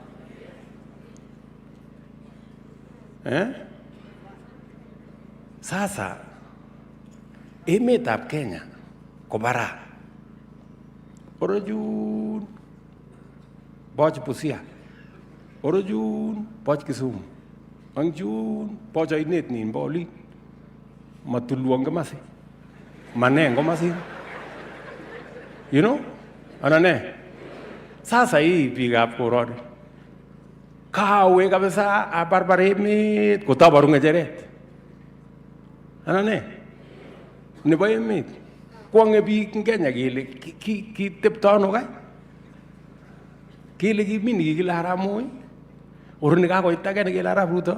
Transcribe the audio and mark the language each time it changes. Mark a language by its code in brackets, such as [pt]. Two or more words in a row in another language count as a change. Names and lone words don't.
[kln] Sasa emetab Kenya ko bara. Orojun boch Busia. Orojun boch Kisumu. Angjun boch ainet nin boli. Matulwang kamasi. Maneng kamasi. [en] You know? [kln] Anane. [sw] Sasa hii [kln] biikab koroni. Kawe kabisa abarbar emet kotabaru ngecheret. Anane. Nebo emet. Kwange biik ing Kenya kele kitepto ano kai? Kele kimi nikikile Aramoi. Oroni kakoit age nekele arap Ruto.